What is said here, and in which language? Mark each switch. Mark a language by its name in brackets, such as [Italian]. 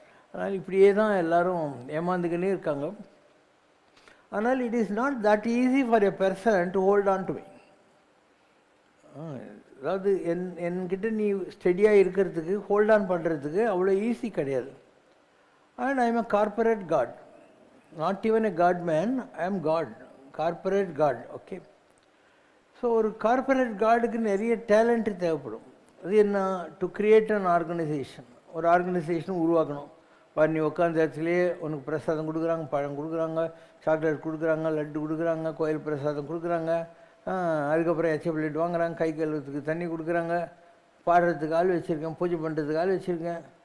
[Tamil] அதனால் இப்படியே தான் எல்லோரும் ஏமாந்துக்கினே இருக்காங்க. ஆனால் [English] It is not that easy for a person to hold on to me. [Tamil] அதாவது என்கிட்ட நீ ஸ்டெடியாக இருக்கிறதுக்கு, ஹோல்ட் ஆன் பண்ணுறதுக்கு அவ்வளோ ஈஸி கிடையாது. [English] And I am a corporate God, not even a God man, I am God, corporate God, okay. [Tamil] So ஒரு corporate கார்டுக்கு நிறைய டேலண்ட்டு தேவைப்படும். அது என்ன? [English] To create an organisation. [Tamil] ஒரு ஆர்கனைசேஷன் உருவாக்கணும். பாரு, நீ உட்காந்த இடத்துலேயே உனக்கு பிரசாதம் கொடுக்குறாங்க, பழம் கொடுக்குறாங்க, சாக்லேட் கொடுக்குறாங்க, லட்டு கொடுக்குறாங்க, கோயில் பிரசாதம் கொடுக்குறாங்க, அதுக்கப்புறம் எச்ச பிளேட் வாங்குறாங்க, கை கழுவுறதுக்கு தண்ணி கொடுக்குறாங்க, பாடுறதுக்கு ஆள் வச்சுருக்கேன், பூஜை பண்ணுறதுக்கு ஆள் வச்சுருக்கேன்.